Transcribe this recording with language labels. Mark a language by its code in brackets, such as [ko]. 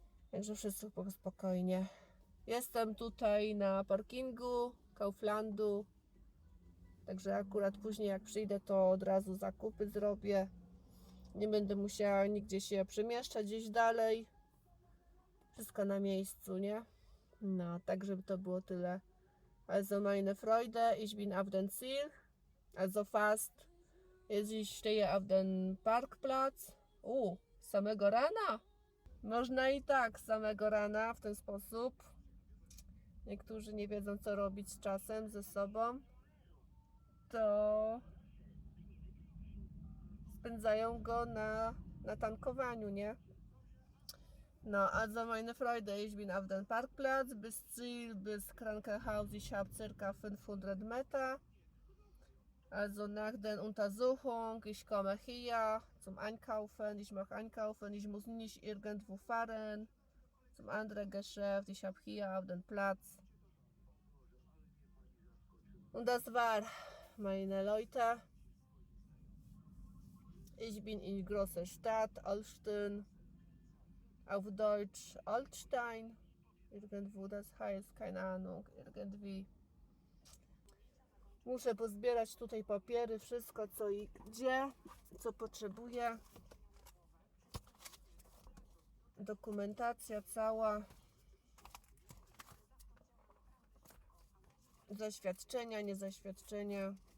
[pl] Także wszystko spokojnie. Jestem tutaj na parkingu Kauflandu, także akurat później jak przyjdę, to od razu zakupy zrobię. Nie będę musiała nigdzie się przemieszczać gdzieś dalej. Wszystko na miejscu, nie? No, tak żeby to było tyle. [de] Also meine Freude, ich bin auf dem Ziel. Also fast. Jetzt ich stehe auf dem Parkplatz. [pl] Samego rana? Można i tak, samego rana, w ten sposób. Niektórzy nie wiedzą, co robić z czasem, ze sobą. To spędzają go na tankowaniu, nie? [de] No, also meine Freude, ich bin auf dem Parkplatz, bis Ziel, bis Krankenhaus, ich habe circa 500 Meter. Also nach der Untersuchung, ich komme hier zum Einkaufen, ich mache Einkaufen, ich muss nicht irgendwo fahren, zum anderen Geschäft, ich habe hier auf den Platz. Und das war, meine Leute. Ich bin in großer Stadt, Olsztyn, auf Deutsch Altstein, irgendwo das heißt, keine Ahnung, irgendwie. [pl] Muszę pozbierać tutaj papiery, wszystko co i gdzie, co potrzebuję. Dokumentacja cała. Zaświadczenia, niezaświadczenia.